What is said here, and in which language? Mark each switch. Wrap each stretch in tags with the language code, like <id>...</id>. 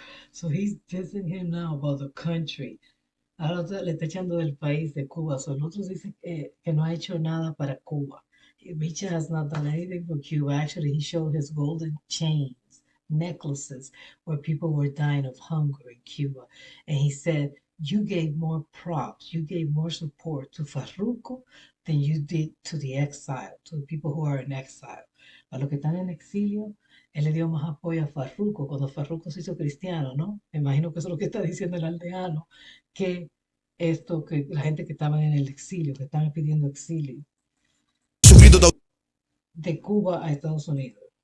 <en>So he's dissing him now about the country.</en> <es>Ahora le está echando del país de Cuba. So nosotros dicen que no ha hecho nada para Cuba.</es> <en>Micha has not done anything for Cuba. Actually, he showed his golden chains, necklaces, where people were dying of hunger in Cuba. And he said, you gave more props, you gave more support to Farruko than you did to the exile, to the people who are in exile.</en> <es>A los que están en exilio, él le dio más apoyo a Farruko cuando Farruko se hizo cristiano, ¿no? Me imagino que eso es lo que está diciendo el aldeano, que esto, que la gente que estaban en el exilio, que estaban pidiendo exilio Su grito de Cuba a Estados Unidos.</es>